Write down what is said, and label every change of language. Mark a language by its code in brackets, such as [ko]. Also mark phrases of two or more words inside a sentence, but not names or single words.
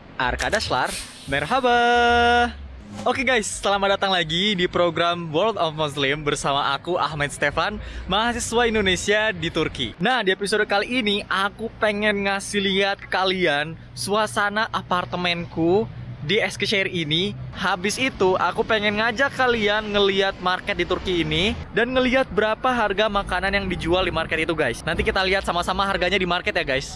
[tr] Arkadaşlar, merhaba. [id] Oke guys, selamat datang lagi di program World of Muslim bersama aku Ahmed Stefan, mahasiswa Indonesia di Turki. Nah, di episode kali ini aku pengen ngasih lihat ke kalian suasana apartemenku di Eskişehir ini. Habis itu aku pengen ngajak kalian ngeliat market di Turki ini dan ngeliat berapa harga makanan yang dijual di market itu guys. Nanti kita lihat sama-sama harganya di market ya guys.